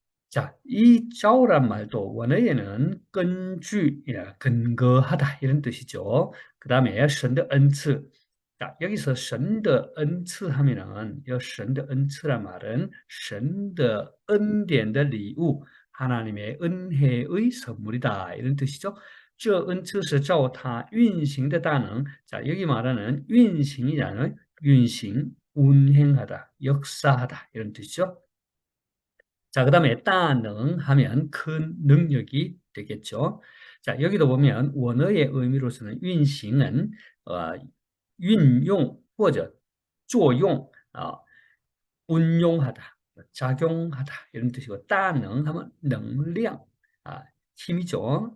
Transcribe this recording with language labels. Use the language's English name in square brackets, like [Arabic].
[Korean] 자, 이 照란 말도 원어에는 根据, 근거하다 이런 뜻이죠. 그 다음에 神的恩赐. 자, 여기서 神的恩赐 하면은 이 神的恩赐란 말은 [Chinese] 神的 恩典的礼物, [Korean] 하나님의 은혜의 선물이다 이런 뜻이죠. [Chinese] 这恩赐是照他运行的大能. [Korean] 자, 여기 말하는运行이라는运行, 운행하다, 역사하다 이런 뜻이죠. 자, 그 다음에 따능 하면 큰 능력이 되겠죠. 자, 여기도 보면 원어의 의미로서는运行은 [Chinese] 运用或者作用, [Korean] 운용하다, 작용하다 이런 뜻이고 따능 하면 能量, 힘이죠.